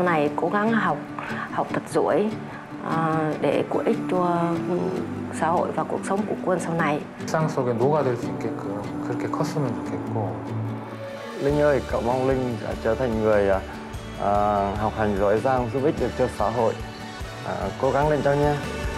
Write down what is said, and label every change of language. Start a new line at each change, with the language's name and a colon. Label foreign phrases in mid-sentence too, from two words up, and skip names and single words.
Vietnamese: này cố gắng học thật giỏi để có ích cho xã hội và cuộc sống của con sau này.
Korean: 일상 속에 녹아들 수 있게끔 그렇게 컸으면 좋겠고.
Vietnamese: Linh ơi, cậu mong Linh sẽ trở thành người học hành giỏi giang, giúp ích được cho xã hội. Cố gắng lên cháu nha.